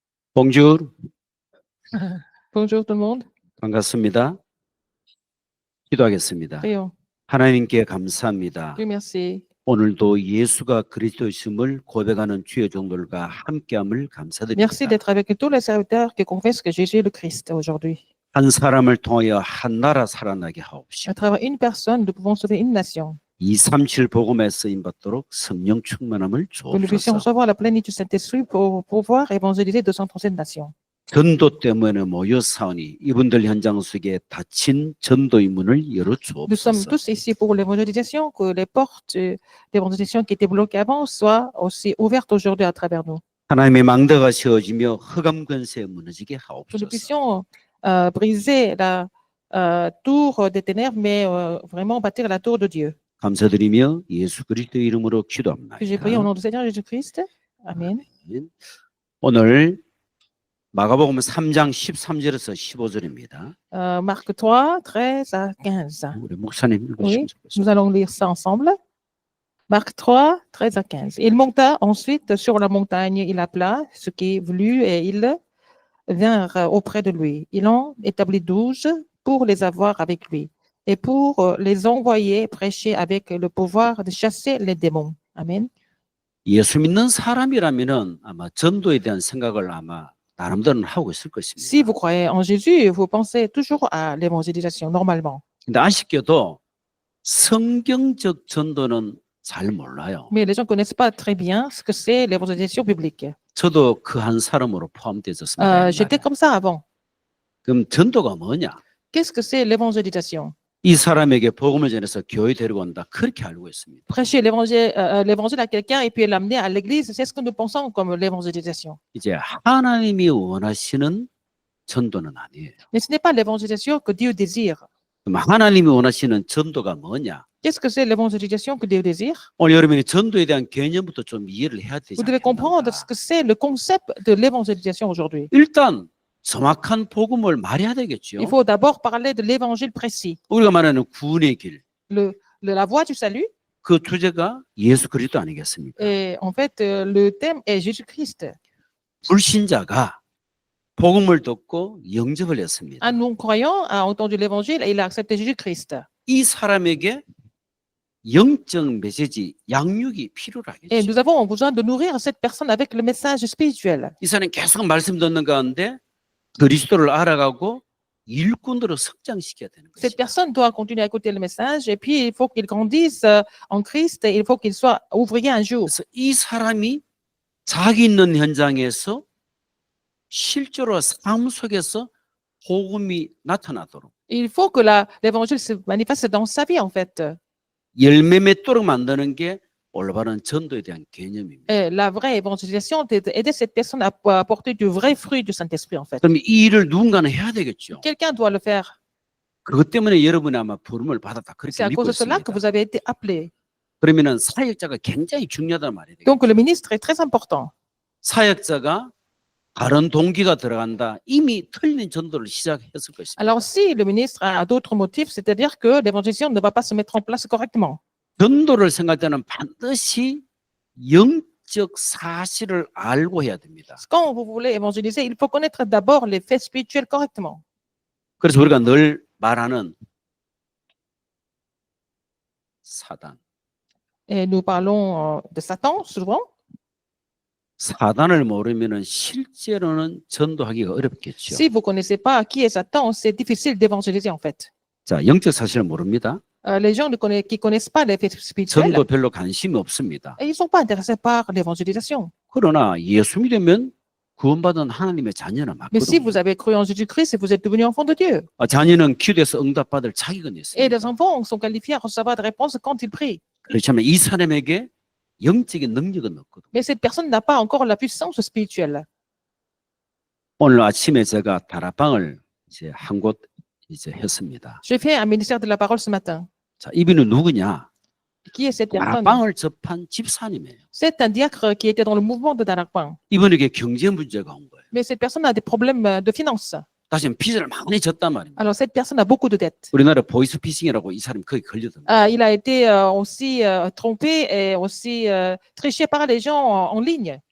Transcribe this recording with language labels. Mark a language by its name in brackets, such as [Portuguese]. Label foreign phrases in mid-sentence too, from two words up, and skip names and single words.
[French] Bonjour, Bonjour tout le monde. [Korean] 반갑습니다. 기도하겠습니다. [French] Prions. [Korean] 하나님께 감사합니다. [French] Dieu merci. [Korean] 오늘도 예수가 그리스도이심을 고백하는 주의 종들과 함께함을 [French] Merci [Korean] 감사드립니다. [French] d'être avec tous les serviteurs qui confessent que Jésus est le Christ aujourd'hui. [Korean] 한 사람을 통하여 한 나라 살아나게 하옵시고 [French] À travers une personne, nous pouvons sauver une nation. [Korean] 237 복음에 쓰임 받도록 성령 충만함을 [French] Que nous puissions [Korean] 주옵소서. [French] recevoir la plénitude du Saint-Esprit pour pouvoir évangéliser 237 nations. [Korean] 전도 때문에 모여 사오니 이분들 현장 속에 닫힌 전도의 문을 열어 [French] Nous sommes [Korean] 주옵소서. [French] tous ici pour l'évangélisation, que les portes d'évangélisation qui étaient bloquées avant soient aussi ouvertes aujourd'hui à travers nous. [Korean] 하나님의 망대가 세워지며 흑암 권세 무너지게 [French] Que nous [Korean] 하옵소서. [French] puissions briser la tour des ténèbres, mais vraiment bâtir la tour de Dieu. [Korean] 감사드리며 예수 그리스도의 이름으로 [French] Que j'ai prié [Korean] 기도합니다. [French] au nom du Seigneur Jésus-Christ. Amen. [Korean] 오늘 마가복음 3장 13절에서 15절입니다. [French] Marc 3, 13 à 15. [Korean] 우리 목사님 읽으시면 좋겠습니다. [French] Nous allons lire ça ensemble. Marc 3, 13 à 15. Il monta ensuite sur la montagne, il appela ce qui voulut et ils vinrent auprès de lui. Il en établit 12 pour les avoir avec lui et pour les envoyer prêcher avec le pouvoir de chasser les démons. Amen. [Korean] 예수 믿는 사람이라면은 아마 전도에 대한 생각을 아마 나름대로는 하고 있을 [French] Si [Korean] 것입니다. [French] vous croyez en Jésus, vous pensez toujours à l'évangélisation, normalement. [Korean] 근데 아쉽게도 성경적 전도는 잘 몰라요. [French] Mais les gens ne connaissent pas très bien ce que c'est l'évangélisation biblique. [Korean] 저도 그 한 사람으로 포함되었습니다. [French] J'étais comme ça avant. [Korean] 그럼 전도가 뭐냐? [French] Qu'est-ce que c'est l'évangélisation? [Korean] 이 사람에게 복음을 전해서 교회 데리고 온다. 그렇게 알고 있습니다. [French] Prêcher l'évangile à quelqu'un et puis l'amener à l'église, c'est ce que nous pensons comme l'évangélisation. [Korean] 이제 하나님이 원하시는 전도는 아니에요. [French] Mais ce n'est pas l'évangélisation que Dieu désire. [Korean] 그럼 하나님이 원하시는 전도가 뭐냐? [French] Qu'est-ce que c'est l'évangélisation que Dieu désire? [Korean] 오늘 여러분이 전도에 대한 개념부터 좀 이해를 해야 되지 [French] Vous devez comprendre ce [Korean] 않겠는가? [French] que c'est le concept de l'évangélisation aujourd'hui. [Korean] 일단 정확한 복음을 말해야 되겠죠. [French] Il faut d'abord parler de l'évangile précis. [Korean] 우리가 말하는 구원의 길, [French] La voie du salut, [Korean] 그 주제가 예수 그리스도 아니겠습니까? [French] et en fait, le thème est Jésus-Christ. [Korean] 불신자가 복음을 듣고 영접을 했습니다. [French] Un non-croyant a entendu l'évangile et il a accepté Jésus-Christ. [Korean] 이 사람에게 영적 메시지, 양육이 [French] Et [Korean] 필요하겠죠. [French] nous avons besoin de nourrir cette personne avec le message spirituel. [Korean] 이 사람이 계속 말씀 듣는 가운데 그리스도를 알아가고 일꾼으로 성장시켜야 되는 [French] Cette [Korean] 것입니다. [French] personne doit continuer à écouter le message et puis il faut qu'il grandisse en Christ et il faut qu'il soit ouvrier un jour. [Korean] 그래서 이 사람이 자기 있는 현장에서 실제로 삶 속에서 복음이 나타나도록 [French] Il faut que l'évangile se manifeste dans sa vie en fait. [Korean] 열매 맺도록 만드는 게 올바른 전도에 대한 개념입니다. [French] Et la vraie évangélisation, c'est d'aider cette personne à porter du vrai fruit du Saint-Esprit en fait. [Korean] 그럼 이 일을 누군가는 해야 되겠죠. [French] Quelqu'un doit le faire. [Korean] 그것 때문에 여러분이 아마 부름을 받았다 그렇게 [French] C'est à [Korean] 믿고 [French] cause de cela [Korean] 있습니다. [French] que vous avez été appelé. [Korean] 그러면은 사역자가 굉장히 중요하다는 말이 되겠죠. [French] Donc le ministre est très important. [Korean] 사역자가 다른 동기가 들어간다. 이미 틀린 전도를 시작했을 것입니다. [French] Alors si le ministre a d'autres motifs, c'est-à-dire que l'évangélisation ne va pas se mettre en place correctement. [Korean] 전도를 생각할 때는 반드시 영적 사실을 알고 해야 됩니다. [French] Quand vous voulez évangéliser, il faut connaître d'abord les faits spirituels correctement. [Korean] 그래서 우리가 늘 말하는 사단. [French] Et nous parlons de Satan souvent. [Korean] 사단을 모르면은 실제로는 전도하기가 어렵겠죠. [French] Si vous ne connaissez pas qui est Satan, c'est difficile d'évangéliser en fait. [Korean] 자, 영적 사실을 mo릅니다. [French] Les gens qui ne connaissent pas les faits spirituels, [Korean] 전도 별로 관심이 없습니다. [French] ils ne sont pas intéressés par l'évangélisation. [Korean] 그러나 예수 믿으면 구원받은 하나님의 자녀는 [French] Mais si [Korean] 맞거든요. [French] vous avez cru en Jésus-Christ, vous êtes devenu enfant de Dieu. [Korean] 자녀는 기도해서 응답받을 자격은 [French] Et [Korean] 있습니다. [French] les enfants sont qualifiés à recevoir des réponses quand ils prient. [Korean] 그렇지만 이 사람에게 영적인 능력은 없거든요. [French] Mais cette personne n'a pas encore la puissance spirituelle. [Korean] 오늘 아침에 제가 다락방을 이제 한 곳 이제 했습니다. [French] J'ai fait un ministère de la parole ce matin. [Korean] 자, 이분은 누구냐? [French] Qui est cette personne? [Korean] 다락방을 접한 집사님이에요. [French] C'est un diacre qui était dans le mouvement de Darakpan. [Korean] 이분에게 경제 문제가 온 거예요. [French] Mais cette personne a des problèmes de finances. [Korean] 다시 빚을 많이 졌단 말입니다. [French] Alors cette personne a beaucoup de dettes. [Korean] 우리나라 보이스피싱이라고 이 사람이 거기 걸려듭니다. [French] Il a été aussi trompé et aussi triché par les gens en ligne.